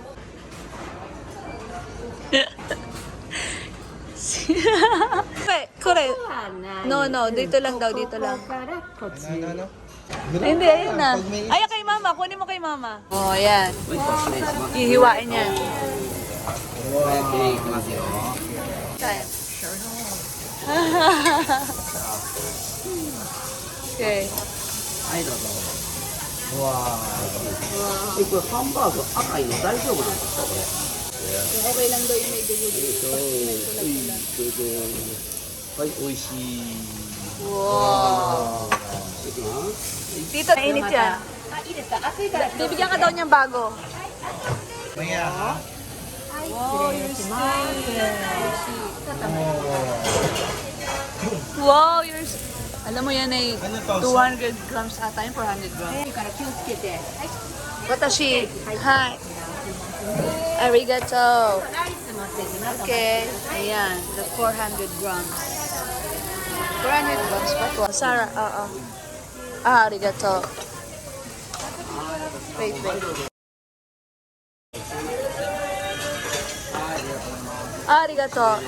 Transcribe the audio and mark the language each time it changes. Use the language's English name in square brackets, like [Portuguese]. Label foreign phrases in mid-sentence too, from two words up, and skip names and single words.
[Filipino] Correct. No, no, dito lang daw, dito lang. Ano? Hindi, ayun na. Ay, kay mama, kunin mo kay mama. O, ayan. Hihiwain yan. Saan? Okay. [Japanese] これハンバーグ赤いの大丈夫なんですかこれ [Filipino] Okay lang daw yung may dugo dito. それで Ay, oishi. Wow. Tito, mainit yan. Bibigyan ka daw niyang bago. [English] Wow, you're... [Filipino] Alam mo yan ay 200 grams ata yun, 400 grams. Watashi. Hi. Arigato. Okay. Ayan, [English] the 400 grams. [Filipino] 400 grams pa to. Sarah, oo. Arigato. Wait. Arigato.